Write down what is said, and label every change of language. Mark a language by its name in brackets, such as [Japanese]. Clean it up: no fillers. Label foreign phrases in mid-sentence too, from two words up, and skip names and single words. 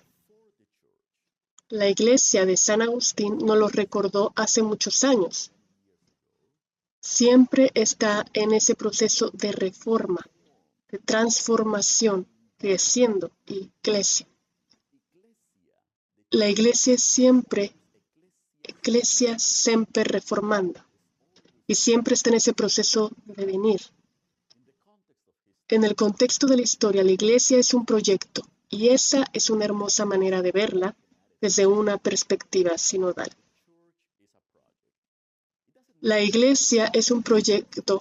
[Spanish] La iglesia de San Agustín nos lo recordó hace muchos años. Siempre está en ese proceso de reforma, de transformación, creciendo iglesia. La iglesia siempre, [Latin] ecclesia sempre reformanda, [Spanish] y siempre está en ese proceso de venir. En el contexto de la historia, la iglesia es un proyecto, y esa es una hermosa manera de verla desde una perspectiva sinodal. La iglesia es un proyecto.